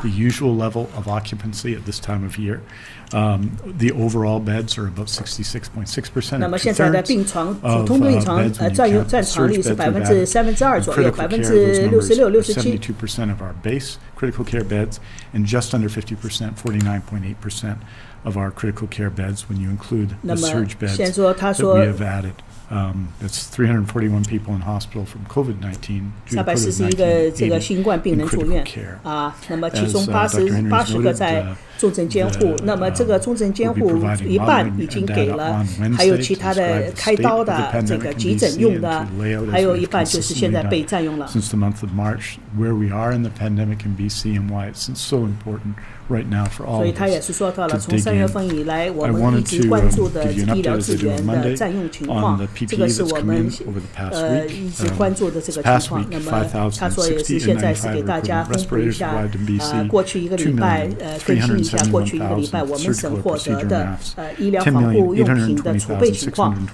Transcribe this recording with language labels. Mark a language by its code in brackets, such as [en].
[en] The usual level of occupancy at this time of year. The overall beds are about 66.6%. [zh] 那么现在的病床普通病床占床率是2%左右，66%、67%。 [en] 72% of our base critical care beds, and just under 50%, 49.8% of our critical care beds when you include the surge beds that we have added. It's 341 people in hospital from COVID-19 [zh] 341个这个新冠病人住院啊，那么其中80个在重症监护，那么这个重症监护一半已经给了，还有其他的开刀的这个急诊用的，还有一半就是现在被占用了。 [en] Since the month of March, where we are in the pandemic in BC and why it's so important right now for all of us. [zh] 所以他也是说到了，从3月份以来，我们一直关注的医疗资源的占用情况，这个是我们一直关注的这个情况。那么他说也是现在是给大家公布一下过去一个礼拜更新一下过去一个礼拜我们省获得的医疗防护用品的储备情况。